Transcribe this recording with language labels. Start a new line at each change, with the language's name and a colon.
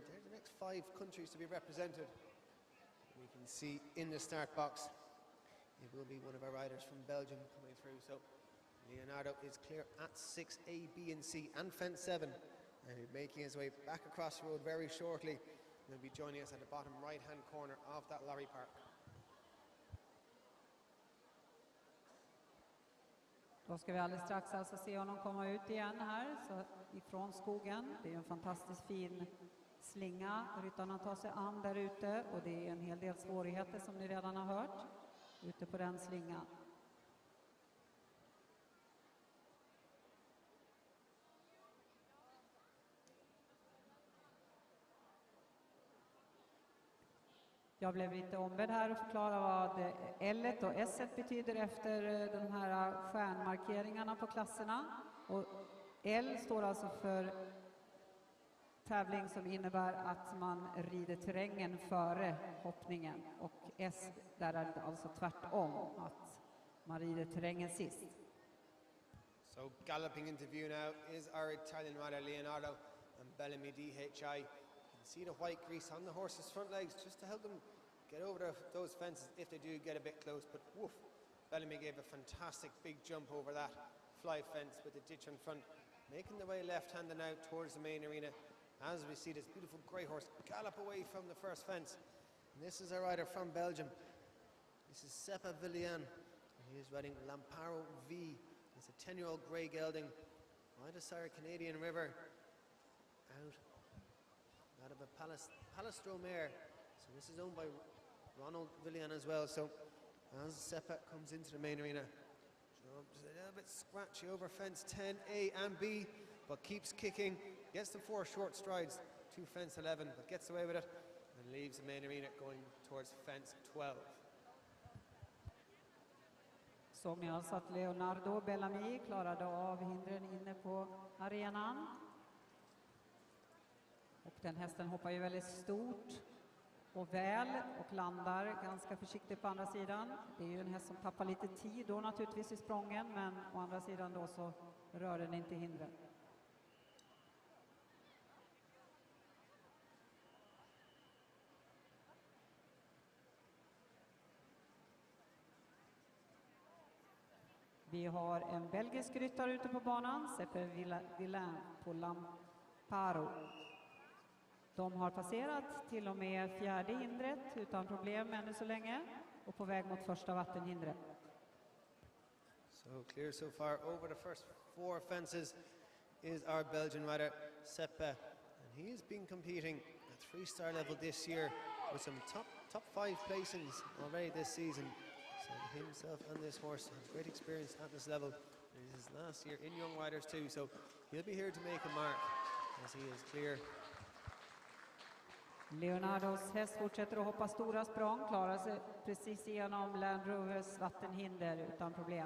English: They're the next 5 countries to be represented. We can see in the start box, it will be one of our riders from Belgium coming through. So Leonardo is clear at 6A, B and C and fence 7, and he's making his way back across the road very shortly. He'll be joining us at the bottom right-hand corner of that lorry park.
Swedish: Då ska vi alldeles strax alltså se honom komma ut igen här så ifrån skogen. Det är en fantastiskt fin slinga ryttarna tar sig an där ute och det är en hel del svårigheter som ni redan har hört ute på den slingan. Jag blev lite ombedd här och förklara vad L1 och S1 betyder efter de här stjärnmarkeringarna på klasserna. Och L står alltså för tävling som innebär att man rider terrängen före hoppningen. Och S, där är det alltså tvärtom, att man rider terrängen sist.
English: So galloping into view now is our Italian rider Leonardo and Bellamy DHI. See the white grease on the horse's front legs just to help them get over those fences if they do get a bit close. But woof, Bellamy gave a fantastic big jump over that fly fence with the ditch in front, making the way left-handed now towards the main arena as we see this beautiful grey horse gallop away from the first fence. And this is a rider from Belgium. This is Seppa Villain. He is riding Lamparo V. It's a 10-year-old grey gelding by the Sarah Canadian River out of a Palestro mare. So this is owned by Ronald Villain as well. So as Seppa comes into the main arena, jumps a little bit scratchy over fence 10A and B, but keeps kicking, gets the 4 short strides to fence 11, but gets away with it and leaves the main arena going towards fence 12.
Swedish: Såg ni alltså att Leonardo Bellamy klarade av hindren inne på arenan? Och den hästen hoppar ju väldigt stort och väl och landar ganska försiktigt på andra sidan. Det är ju en häst som tappar lite tid då naturligtvis i sprången, men å andra sidan då så rör den inte hindret. Vi har en belgisk ryttare ute på banan, Seppa Villain på Lamparo. De har passerat till och med fjärde hindret utan problem ännu så länge och på väg mot första vattenhindret.
English: So clear so far over the first 4 fences is our Belgian rider Seppa, and he has been competing at 3-star level this year with some top 5 placings already this season. So himself and this horse have great experience at this level. It is his last year in Young Riders too, so he'll be here to make a mark as he is clear.
Swedish: Leonardos häst fortsätter att hoppa stora språng, klarar sig precis igenom Land Rovers vattenhinder utan problem.